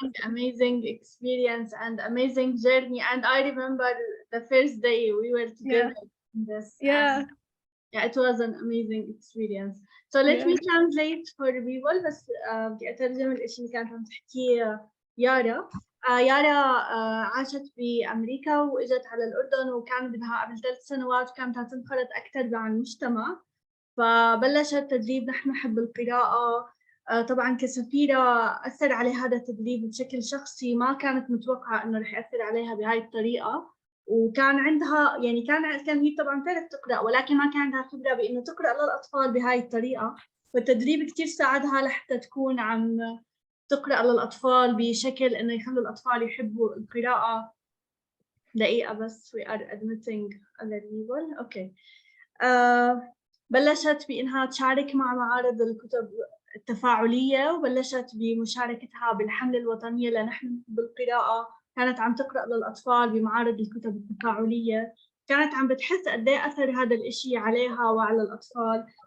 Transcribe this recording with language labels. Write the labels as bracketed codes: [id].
[en] Amazing experience and amazing journey. And I remember the first day we were together in this. Yeah, it was an amazing experience. So let me translate for people. [ar] بس بدي أترجم الإشي اللي كانت عم تحكيه يارا. يارا عاشت بأمريكا وإجت على الأردن، وكان بدها قبل 3 سنوات وكانت بدها تنخرط أكثر مع المجتمع، فبلشت تدريب نحن نحب القراءة. طبعا كسفيرة أثر علي هذا التدريب بشكل شخصي، ما كانت متوقعة إنه رح يأثر عليها بهاي الطريقة. وكان عندها يعني كان هي طبعا تعرف تقرأ، ولكن ما كان عندها خبرة بإنه تقرأ للأطفال بهاي الطريقة، والتدريب كتير ساعدها لحتى تكون عم تقرأ للأطفال بشكل إنه يخلوا الأطفال يحبوا القراءة. دقيقة بس [en] we are admitting other people. Okay. [ar] بلشت بإنها تشارك مع معارض الكتب التفاعلية، وبلشت بمشاركتها بالحملة الوطنية لنحن نحب القراءة. كانت عم تقرأ للأطفال بمعارض الكتب التفاعلية، كانت عم بتحس قد ايه أثر هذا الإشي عليها وعلى الأطفال.